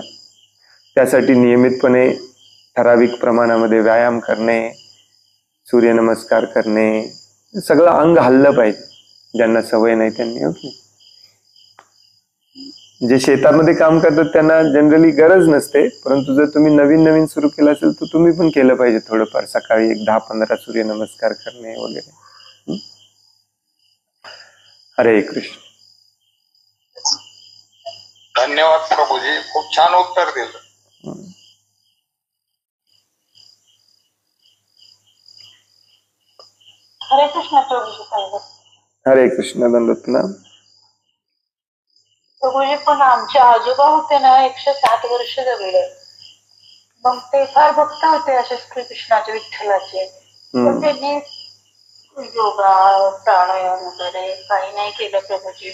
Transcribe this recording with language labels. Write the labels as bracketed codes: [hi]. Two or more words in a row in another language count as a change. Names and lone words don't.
[mr] त्यासाठी नियमितपणे ठराविक प्रमाणामध्ये व्यायाम करणे, सूर्यनमस्कार करणे, सगळं अंग हल्लं पाहिजे. ज्यांना सवय नाही त्यांनी. ओके, जे शेतामध्ये काम करतात त्यांना जनरली गरज नसते, परंतु जर तुम्ही नवीन नवीन सुरू केलं असेल तर तुम्ही पण केलं पाहिजे थोडंफार. सकाळी एक 10-15 सूर्यनमस्कार करणे वगैरे. हरे कृष्ण. धन्यवाद प्रभूजी, खूप छान उत्तर दिलं. हरे कृष्ण प्रभूजी. हरे कृष्ण. दंडवतना. प्रभूजी, पण आमचे आजोबा होते ना 107 वर्ष जगले. मग ते फार भक्त होते असे श्रीकृष्णाचे, विठ्ठलाचे. पण त्यांनी योगा, प्राणायाम वगैरे काही नाही केलं प्रभूजी.